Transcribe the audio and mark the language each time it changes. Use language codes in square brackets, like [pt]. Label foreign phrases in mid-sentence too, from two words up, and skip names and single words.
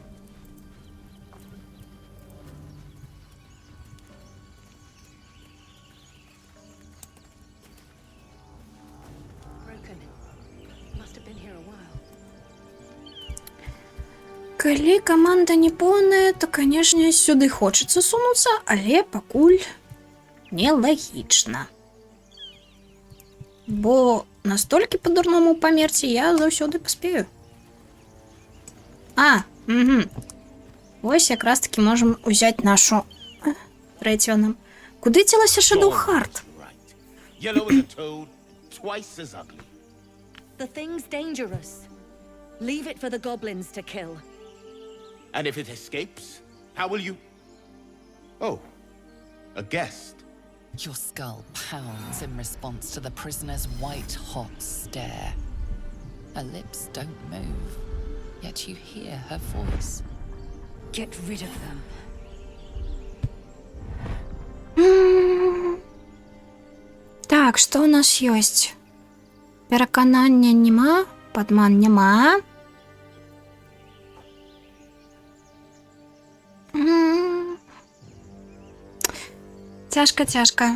[be] Калі каманда не поўная, то, канешне, сюды хочацца сунуцца, але пакуль нелагічна. Бо настолькі па-дурному памерці я заўсёды паспею. Угу. Вось якраз таки можам узяць нашу трэцюю нам. Куды дзелася Shadowheart? [en] Yellow as a toad, twice as ugly. The thing's dangerous. Leave it for the goblins to kill. And if it escapes, how will you... Oh, a guest. Your skull pounds in response to the prisoner's white-hot stare. Her lips don't move, yet you hear her voice. Get rid of them. [be] Так, што ў нас ёсць? Пераканання няма, падман няма. Цяжка.